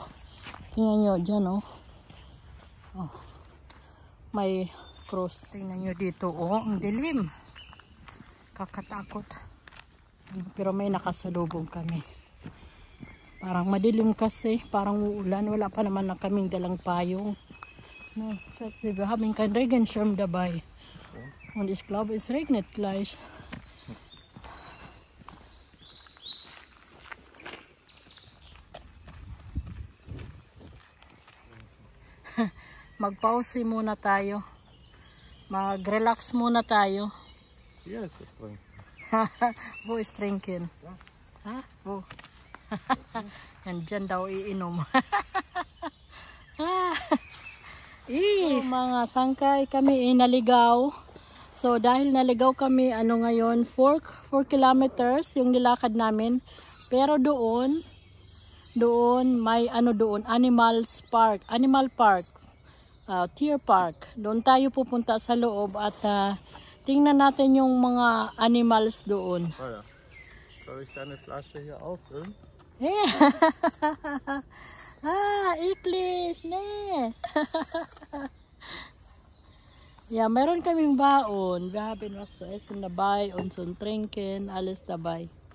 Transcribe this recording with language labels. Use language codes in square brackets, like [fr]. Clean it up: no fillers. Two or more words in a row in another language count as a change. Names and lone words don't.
[tl] Tingnan nyo dyan may cross. Tingnan nyo dito ang dilim. Kakatakot. Pero may nakasalubong kami. Parang madilim kasi. Parang uulan. Wala pa naman na kaming dalang payong. [de] No, wir haben keinen Regenschirm dabei. Und ich glaube es regnet gleich. [tl] Mag-pause muna tayo. Mag-relax muna tayo. [en] Yes, it's drinking. Bo is drinking. [tl] Ha? Bo. Yan dyan daw iinom. So, mga sangkay kami naligaw. So dahil naligaw kami ngayon 4 kilometers yung nilakad namin. Pero doon may animal park. Deer Park. Doon tayo pupunta sa loob at tingnan natin yung mga animals doon. [de] Oh ja. Soll ich deine Flasche hier auffüllen? Yeah. Eklig. Nee. Ja, [tl] meron kaming baon. [de] Wir haben was zu essen dabei und zum Trinken, alles dabei.